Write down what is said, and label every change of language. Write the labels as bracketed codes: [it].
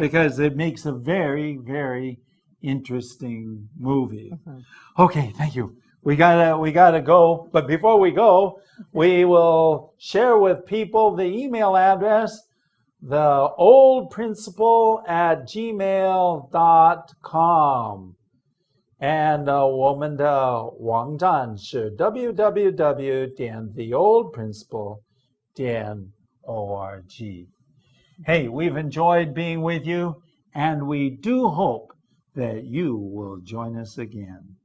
[en] Because it makes a very, very interesting movie. Okay, thank you. We gotta go. But before we go, we will share with people the email address, theoldprinciple@gmail.com. [zh] And 我们的网站是 www.theoldprinciple.org. [en] Hey, we've enjoyed being with you, and we do hope that you will join us again.